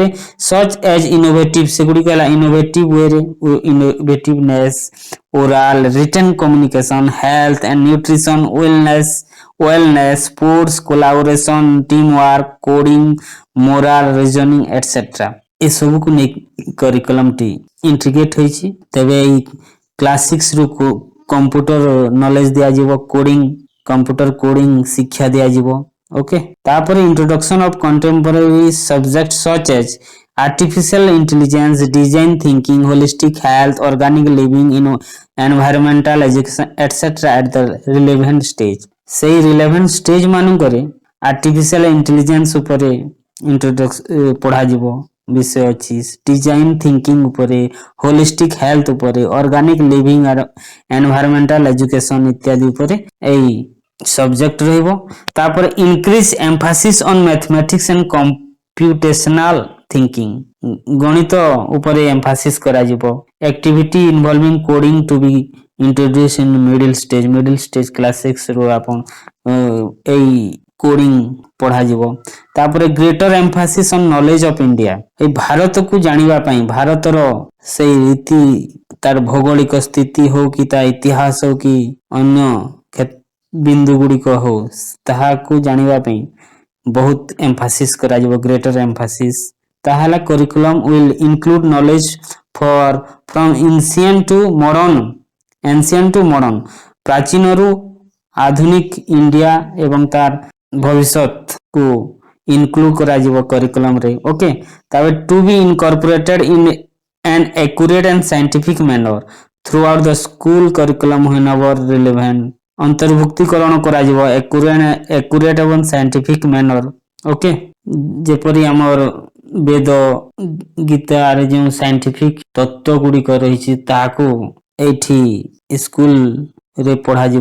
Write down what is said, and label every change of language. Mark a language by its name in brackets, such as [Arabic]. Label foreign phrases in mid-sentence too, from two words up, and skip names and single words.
[English] such as innovative [Odia] ସେଗୁଡ଼ିକ ହେଲା [English] innovative way innovativeness oral written communication health and nutrition wellness sports collaboration team work coding moral reasoning etcetera. [Odia] ଏସବୁକୁ ନେଇ କରିକୁଲମଟି ଇଣ୍ଟିଗ୍ରେଟ ହୋଇଛି। ତେବେ ଏଇ କ୍ଲାସ 6 ରୁ [English] computer knowledge [Odia] ଦିଆଯିବ [English] coding computer coding [Odia] ଶିକ୍ଷା ଦିଆଯିବ। [English] ଓକେ। ତାପରେ introduction of contemporary subject such as artificial intelligence design thinking holistic health organic living in environmental education etc at the relevant stage। [Odia] ସେଇ [English] relevant stage [Odia] ମାନଙ୍କରେ [English] artificial intelligence [Odia] ଉପରେ ପଢ଼ାଯିବ ବିଷୟ ଅଛି। [English] design thinking [Odia] ଉପରେ [English] holistic health [Odia] ଉପରେ [English] organic living environmental education [Odia] ଇତ୍ୟାଦି ଉପରେ ଏଇ ସବଜେକ୍ଟ ରହିବ। [English] ତାପରେ increase emphasis on mathematics and computational thinking [Odia] ଗଣିତ ଉପରେ ଏମ୍ଫାସିସ୍ କରାଯିବ। [English] activity involving coding to be introduce in middle stage class 6 [Odia] ରୁ ଆପଣ ଏଇ କୋଡିଂ ପଢ଼ାଯିବ। ତାପରେ [English] greater emphasis on knowledge of India [Odia] ଏଇ ଭାରତକୁ ଜାଣିବା ପାଇଁ ଭାରତର ସେଇ ରୀତି ତାର ଭୌଗୋଳିକ ସ୍ଥିତି ହଉ କି ତା ଇତିହାସ ହଉ କି ଅନ୍ୟ ବିନ୍ଦୁ ଗୁଡ଼ିକ ହଉ ତାହାକୁ ଜାଣିବା ପାଇଁ ବହୁତ ଏମ୍ଫାସିସ୍ କରାଯିବ [English] greater emphasis. [Odia] ତାହା ହେଲା [English] curriculum will include knowledge for from ancient to modern [Odia] ପ୍ରାଚୀନରୁ ଆଧୁନିକ ଇଣ୍ଡିଆ ଏବଂ ତାର ଭବିଷ୍ୟତକୁ ଇନକ୍ଲୁଡ କରାଯିବ କରିକୁଲମରେ। [English] ଓକେ। ତାପରେ to be incorporated in an accurate and scientific manner throughout the school curriculum whenever relevant [Odia] ଅନ୍ତର୍ଭୁକ୍ତିକରଣ କରାଯିବ [English] ଏକୁରେଟ ଏବଂ scientific manner. ଓକେ। [Odia] ଯେପରି ଆମର ବେଦ ଗୀତାରେ ଯେଉଁ ସାଇଣ୍ଟିଫିକ ତତ୍ତ୍ୱ ଗୁଡ଼ିକ ରହିଛି ତାହାକୁ ଏଇଠି ସ୍କୁଲରେ ପଢ଼ାଯିବ।